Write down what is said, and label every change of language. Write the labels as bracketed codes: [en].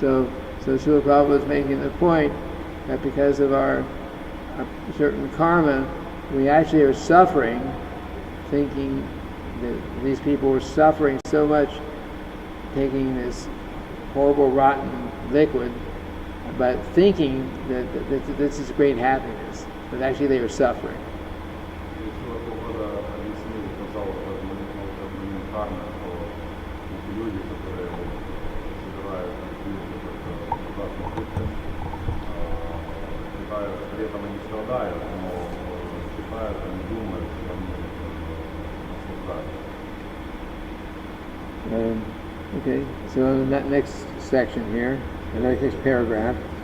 [en] So Srila Prabhupada is making the point that because of our certain karma, we actually are suffering, thinking that these people were suffering so much taking this horrible rotten liquid, but thinking that this is great happiness, but actually they were suffering. [ru] Srila Prabhupada объяснил, сказал в этот момент кармы, что эти люди, которые собирают ужасную жидкость, считают, при этом они страдают, но считают, они думают, что они наслаждаются. [en] Okay, so that next section here, the next paragraph.